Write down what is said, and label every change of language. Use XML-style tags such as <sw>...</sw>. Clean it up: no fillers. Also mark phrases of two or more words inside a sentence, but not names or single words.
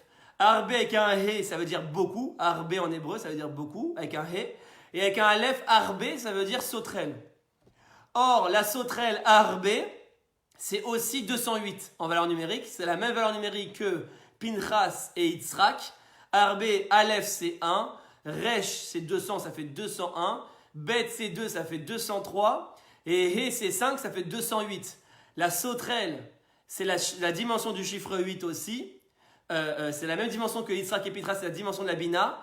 <fr>Arbe avec un he, ça veut dire beaucoup. Arbe en hébreu, ça veut dire beaucoup, avec un he. Et avec un aleph, arbe, ça veut dire sauterelle. Or, la sauterelle arbe, c'est aussi 208 en valeur numérique. C'est la même valeur numérique que Pinchas et Yitzhak. Arbe, aleph, c'est 1. Resh, c'est 200, ça fait 201. Bet, c'est 2, ça fait 203. Et he, c'est 5, ça fait 208. La sauterelle, c'est la dimension du chiffre 8 aussi. C'est la même dimension que Yitzhak et Pinchas, c'est la dimension de la Bina.</fr>